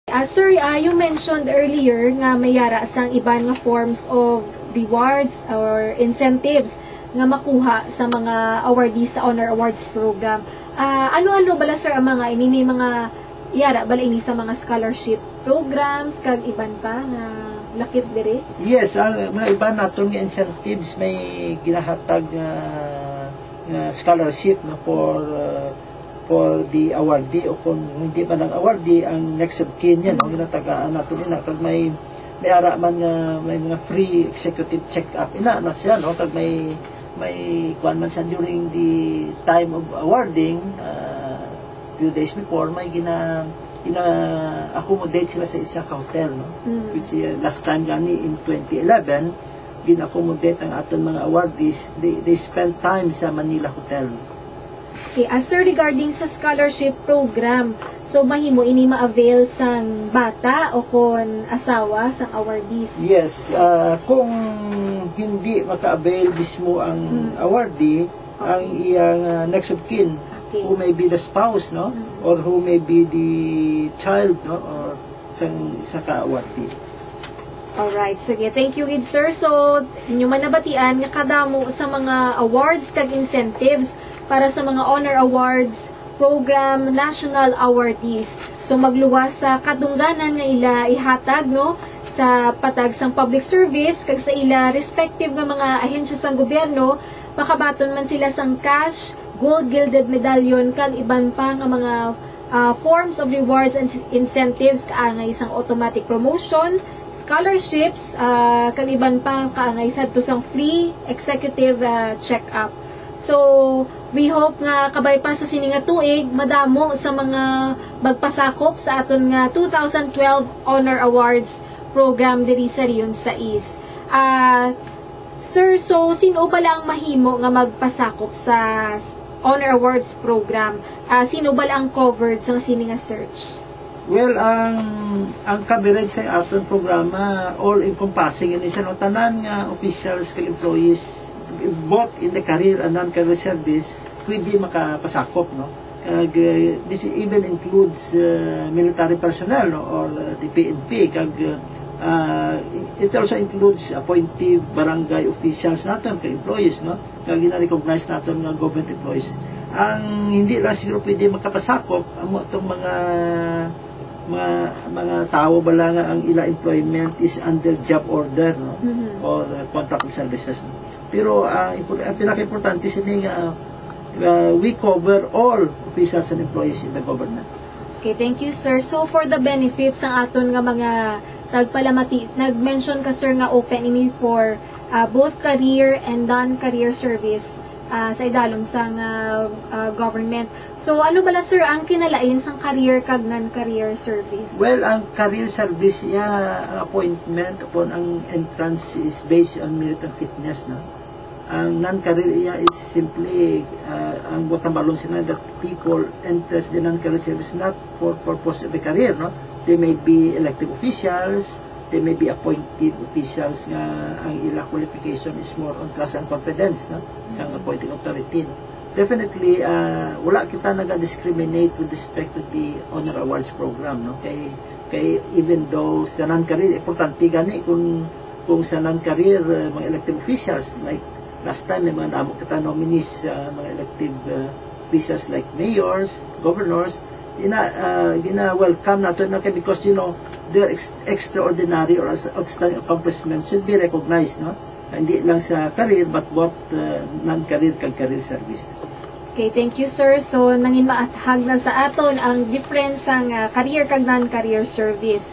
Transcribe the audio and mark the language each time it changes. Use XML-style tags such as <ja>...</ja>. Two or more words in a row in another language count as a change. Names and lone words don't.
<en>Sir, you mentioned earlier</en> <hil>nga may yara sang iban nga</hil> <en>forms of rewards or incentives</en> <hil>nga makuha sa mga awardees sa Honor Awards program. Ano-ano bala sir ang mga ini mga yara bala ini sa mga</hil> <en>scholarship programs</en> <hil>kag iban pa nga lakip dire? Yes, ang mga iba naton nga incentives may ginahatag scholarship no for the awardee o kung hindi pa ng awardee ang</hil> <en>next of kin</en> <hil>yan no ginatagaan naton ina kag may ara man nga may mga</hil> <en>free executive check-up</en> <hil>ina na siya no kag may kuan man siya</hil> <en>during the time of awarding few days before</en> <hil>may accommodate sila sa isang hotel no</hil> <en>which last time</en> <hil>gani in 2011 gina-accommodate ang aton mga awardees</hil> <en>they spend time</en> <hil>sa Manila Hotel. Okay, sir, regarding sa</hil> <en>scholarship program,</en> <hil>so mahimo ini ma-avail sang bata o kon asawa sang awardees? Yes, kung hindi maka-avail mismo ang awardee, ang iyang</hil> <en>next of kin, who may be the spouse,</en> <hil>no?</hil> <en>Or who may be the child, no?</en> <hil>Or sa ka-awardee.</hil> <en>Alright, sige. Thank you, sir.</en> <hil>So, inyo man nabatian nga kadamo sa mga awards kag incentives para sa mga Honor Awards program</hil> <en>national awardees.</en> <hil>So magluwas sa kadungganan nga ila ihatag no sa patag sang</hil> <en>public service</en> <hil>kag sa ila respective nga mga ahensya sang gobyerno, makabaton man sila sang</hil> <en>cash, gold gilded medallion</en> <hil>kag iban pa nga mga</hil> <en>forms of rewards and incentives</en> <hil>kaangay sang</hil> <en>automatic promotion, scholarships,</en> <hil>kag iban pa kaangay sadto sang</hil> <en>free executive check-up. So, we hope</en> <hil>nga kabay pa sa sini nga tuig, madamo sa mga magpasakop sa aton nga 2012 Honor Awards program diri sa Rion Sais. Sir, so sino ba lang mahimo nga magpasakop sa Honor Awards program? Sino ba lang covered sa sini nga search?</hil> <en>Well,</en> <hil>ang coverage sa aton programa</hil> <en>all-encompassing</en> <hil>ini sa tanan nga</hil> <en>officials kag employees both in the career and non-career service</en> <hil>pwede makapasakop no kag</hil> <en>this even includes military personnel no or the PNP kag it also includes appointed barangay officials</en> <hil>naton kag</hil> <en>employees</en> <hil>no kag gina-recognize naton nga</hil> <en>government employees.</en> <hil>Ang hindi lang siguro pwede makapasakop amo tong mga tao bala nga ang ila employment is under</hil> <en>job order</en> <hil>no or</hil> <en>contract of services</en> <hil>no? Pero ang pinaka-importante sini nga</hil> <en>we cover all officials and employees in the government. Okay, thank you sir.</en> <hil>So for the benefits ng aton nga mga tagpalamati, nag-mention ka sir nga open ini for both</hil> <en>career and non-career service</en> <hil>sa idalom sang government. So ano bala sir ang kinalain sang</hil> <en>career kag non-career service? Well,</en> <hil>ang career service ang</hil> <en>appointment upon ang entrance is based on merit and fitness no.</en> <hil>Ang non-career</hil> <en>is simply</en> <hil>ang botambalon sila</hil> <en>that people enters the non-career service not for purpose of a career no. They may be elected officials, they may be appointed officials</en> <hil>nga ang ila</hil> <en>qualification is more on trust and confidence</en> <hil>no sa</hil> <en>appointing authority. Definitely</en> <hil>wala kita naga-discriminate</hil> <en>with respect to the Honor Awards program</en> <hil>no kay</hil> <en>even though sa non-career</en> <hil>importante gani kung sa</hil> <en>non-career mga elected officials like last time</en> <hil>may mga damo kita</hil> <en>nominees mga elective officials like mayors, governors</en> <hil>gina-welcome nato na</hil> <en>because you know their extraordinary or outstanding accomplishments should be recognized</en> <hil>no hindi lang sa</hil> <en>career but both non-career kag career service. Okay, thank you sir.</en> <hil>So nangin maathag na sa aton ang difference sang</hil> <en>career kag non-career service.</en>